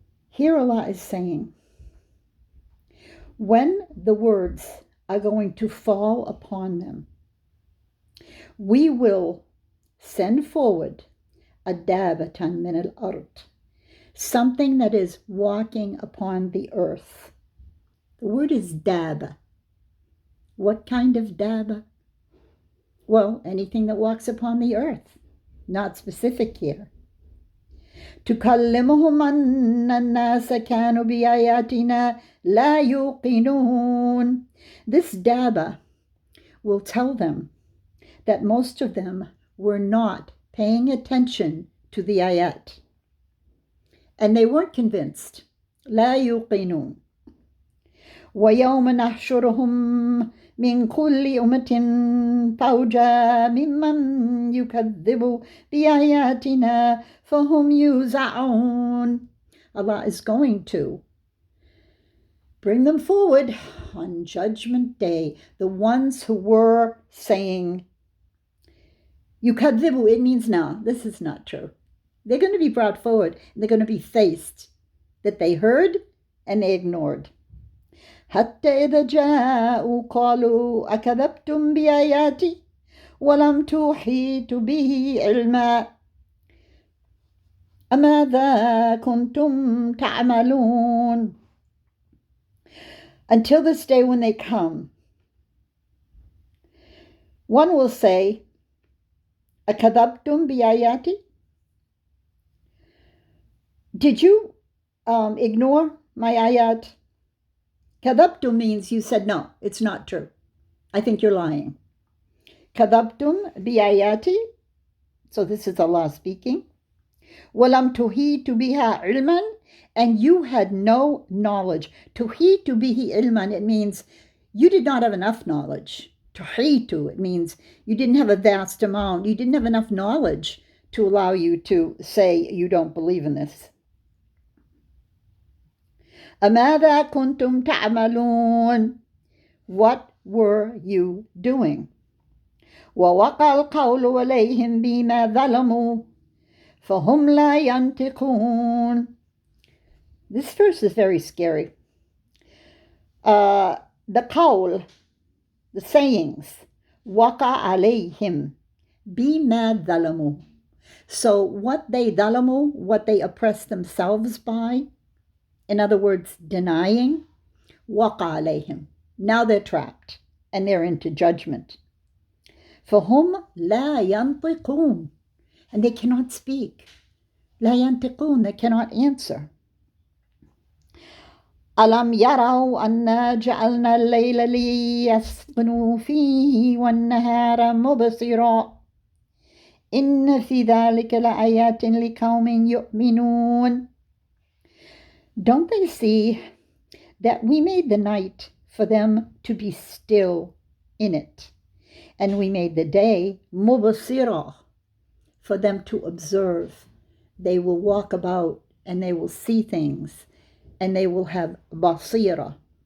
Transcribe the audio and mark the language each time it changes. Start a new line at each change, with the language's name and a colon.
English: Here Allah is saying, when the words are going to fall upon them, we will send forward a dabatan min al-ard, something that is walking upon the earth. The word is daba. What kind of daba? Well, anything that walks upon the earth. Not specific here.
Arabic: تكلمهم أن الناس كانوا بآياتنا لا يوقنون.
English: This Daba will tell them that most of them were not paying attention to the ayat. And they weren't convinced.
Arabic: لا يوقنون. ويوم نحشرهم من كل أمة فوجا ممن يكذب بآياتنا فهم يوزعون.
English: Allah is going to bring them forward on Judgment Day, the ones who were saying,
Arabic: يكذبوا,
English: it means no, this is not true. They're going to be brought forward, and they're going to be faced that they heard and they ignored.
Arabic: حتى إذا جاءوا قالوا أكذبتم بآياتي ولم تحيطوا به علما أماذا كنتم تعملون.
English: Until this day when they come, one will say,
Arabic: أكذبتم بآياتي?
English: Did you ignore my ayat? Kadabtum means you said, no, it's not true. I think you're lying.
Arabic: Kadabtum biayati.
English: So this is Allah speaking.
Arabic: Walam tuhitu biha ilman.
English: And you had no knowledge.
Arabic: Tuhitu bihi ilman,
English: it means you did not have enough knowledge. Tuhitu, it means you didn't have a vast amount. You didn't have enough knowledge to allow you to say you don't believe in this.
Arabic: أماذا كنتم تعملون?
English: What were you doing?
Arabic: ووقع القول عليهم بما ظلموا فهم لا ينطقون.
English: This verse is very scary. The qawl, the sayings,
Arabic: وقع عليهم بما ظلموا.
English: So what they
Arabic: ظلموا,
English: what they oppressed themselves by, in other words, denying,
Arabic: وقع عليهم.
English: Now they're trapped and they're into judgment.
Arabic: فهم لا ينطقون.
English: And they cannot speak.
Arabic: لا ينطقون,
English: they cannot answer.
Arabic: ألم يروا أنا جعلنا الليل ليسكنوا فيه والنهار مبصرا إن في ذلك لآيات لقوم يؤمنون.
English: Don't they see that we made the night for them to be still in it, and we made the day mubasira, for them to observe. They will walk about and they will see things, and they will have basira.